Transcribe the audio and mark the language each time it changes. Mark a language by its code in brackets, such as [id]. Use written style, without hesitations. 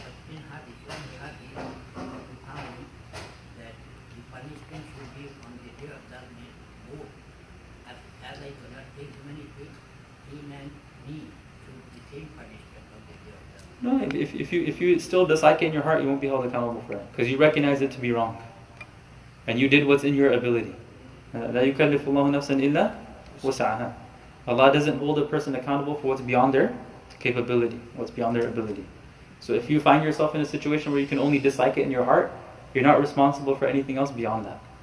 [en] In Hadith, one Hadith, we found that the punishment should be on the day of judgment both. As I cannot take many things, him and me should the same punishment on the day of judgment. No, if you still dislike it in your heart, you won't be held accountable for it because you recognize it to be wrong, and you did what's in your ability. [ar] لا يكلف الله نفسا إلا وسعها. [en] Allah doesn't hold a person accountable for what's beyond their capability, what's beyond their ability. So if you find yourself in a situation where you can only dislike it in your heart, you're not responsible for anything else beyond that.